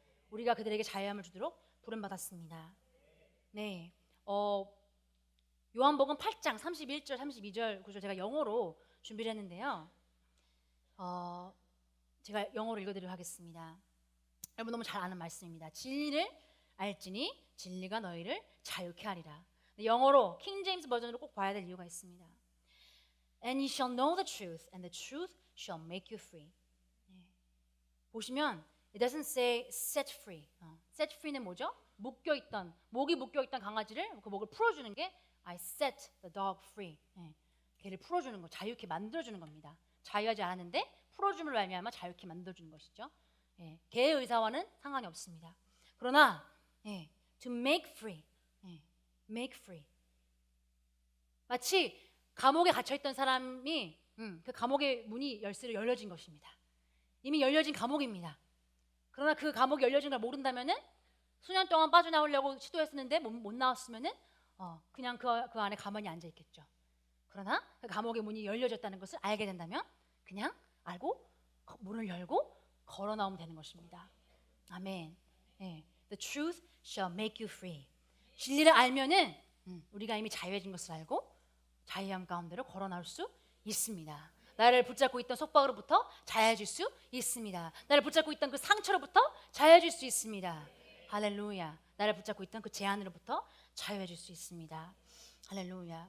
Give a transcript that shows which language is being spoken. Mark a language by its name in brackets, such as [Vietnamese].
[Korean] 우리가 그들에게 자유함을 주도록 부름받았습니다. 네, 요한복음 8장 31절 32절 구절 제가 영어로 준비를 했는데요. 제가 영어로 읽어드리도록 하겠습니다. 여러분 너무 잘 아는 말씀입니다. 진리를 알지니 진리가 너희를 자유케 하리라. 영어로 킹 제임스 버전으로 꼭 봐야 될 이유가 있습니다. [English] And you shall know the truth, and the truth shall make you free. [Korean] 보시면 [English] it doesn't say set free. [Korean] set free는 뭐죠? 목이 묶여있던 강아지를 그 목을 풀어주는 게 [English] I set the dog free. [Korean] 걔를 풀어주는 거, 자유케 만들어주는 겁니다. 자유하지 않았는데 풀어줌을 말미암아 자유케 만들어주는 것이죠. 개의 의사와는 상관이 없습니다. 그러나 [English] to make free, make free. [Korean] 마치 감옥에 갇혀있던 사람이 그 감옥의 문이 열쇠로 열려진 것입니다. 이미 열려진 감옥입니다. 그러나 그 감옥이 열려진 걸 모른다면은 수년 동안 빠져나오려고 시도했었는데 못 나왔으면은 그냥 그 안에 가만히 앉아 있겠죠. 그러나 그 감옥의 문이 열려졌다는 것을 알게 된다면 그냥 알고 문을 열고 걸어 나오면 되는 것입니다. 아멘. [English] The truth shall make you free. [Korean] 진리를 알면은 우리가 이미 자유해진 것을 알고 자유함 가운데로 걸어 나올 수 있습니다. 나를 붙잡고 있던 속박으로부터 자유해질 수 있습니다. 나를 붙잡고 있던 그 상처로부터 자유해질 수 있습니다. 할렐루야. 나를 붙잡고 있던 그 제한으로부터 자유해질 수 있습니다. 할렐루야.